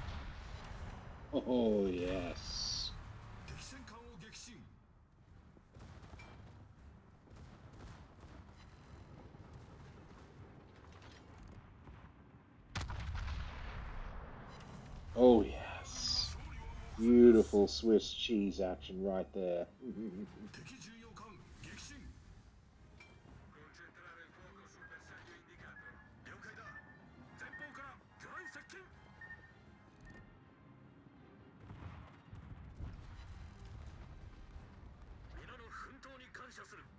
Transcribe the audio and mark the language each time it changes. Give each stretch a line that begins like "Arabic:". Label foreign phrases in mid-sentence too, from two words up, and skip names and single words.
English: Oh, yes. Oh, yes. Beautiful Swiss cheese action right there.
Italian: Concentrare il fuoco sul bersaglio indicato.
Japanese: 了解だ。前方から魚雷接近。皆の奮闘に感謝する。